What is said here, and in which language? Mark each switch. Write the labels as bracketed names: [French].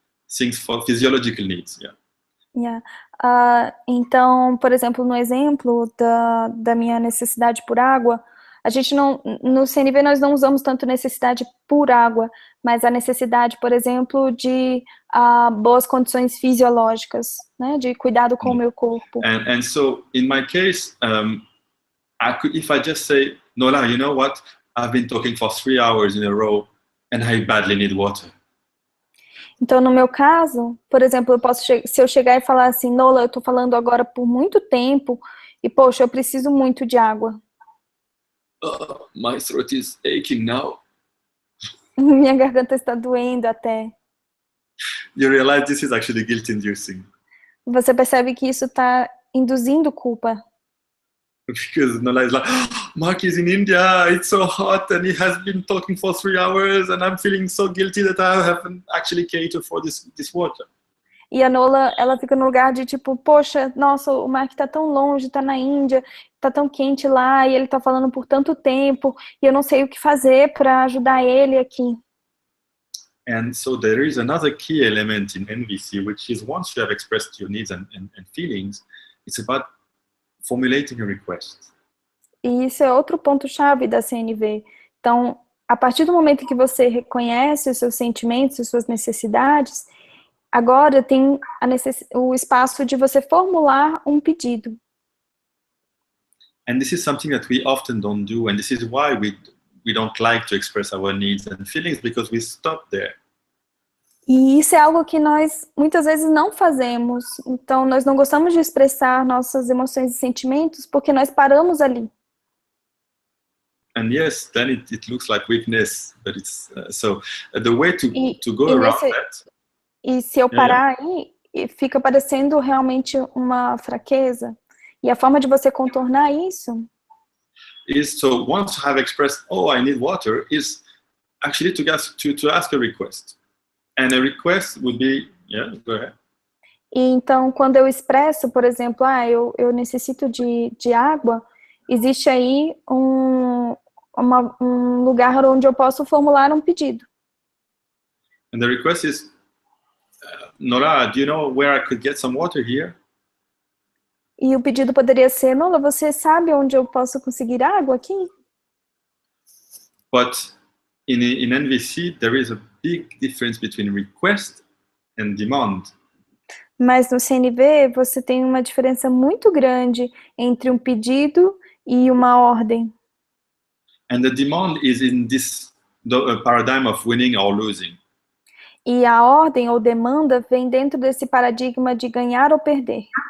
[English] Things for physiological needs, yeah. Yeah. [Portuguese] Então, por exemplo, no exemplo da minha necessidade por água, a gente não, no CNV nós não usamos tanto necessidade por água, mas a necessidade, por exemplo, de boas condições fisiológicas, né, de cuidado com o meu corpo. [English] And so, in my case, if I just say, Nola, you know what? I've been talking for 3 hours in a row and I badly need water. [Portuguese] Então, no meu caso, por exemplo, se eu chegar e falar assim, Nola, eu tô falando agora por muito tempo e, poxa, eu preciso muito de água. [English] My throat is aching now. [Portuguese] Minha garganta está doendo até. [English] You realize this is actually guilt-inducing. [Portuguese] Você percebe que isso está induzindo culpa. [English] because Nola is like, oh, Mark is in India, it's so hot, and he has been talking for 3 hours, and I'm feeling so guilty that I haven't actually catered for this water. [Portuguese] E a Nola, ela fica no lugar de tipo, poxa, nossa, o Mark tá tão longe, tá na Índia, tá tão quente lá, e ele tá falando por tanto tempo, e eu não sei o que fazer para ajudar ele aqui. [English] And so there is another key element in NVC, which is once you have expressed your needs and feelings, it's about formulating a request. [Portuguese] E isso é outro ponto-chave da CNV. Então, a partir do momento que você reconhece os seus sentimentos, as suas necessidades, agora tem o espaço de você formular um pedido. [English] And this is something that we often don't do, and this is why we don't like to express our needs and feelings, because we stop there. [Portuguese] E isso é algo que nós muitas vezes não fazemos. Então, nós não gostamos de expressar nossas emoções e sentimentos porque nós paramos ali. [English] And yes, then it looks like weakness, but it's so the way to go around that. [Portuguese] E se eu parar aí, fica parecendo realmente uma fraqueza. E a forma de você contornar isso [English] is, so once you have expressed, oh, I need water, is actually to ask a request. And a request would be, yeah, go ahead. [Portuguese] E então, quando eu expresso, por exemplo, eu necessito de água, existe aí um lugar onde eu posso formular um pedido. [English] And the request is, Nora, do you know where I could get some water here? [Portuguese] E o pedido poderia ser, Nola, você sabe onde eu posso conseguir água aqui? [English] But in NVC, there is a big difference between request and demand. [Portuguese] Mas no CNV, você tem uma diferença muito grande entre um pedido e uma ordem. [English] And the demand is in this paradigm of winning or losing. [Portuguese] E a ordem ou demanda vem dentro desse paradigma de ganhar ou perder.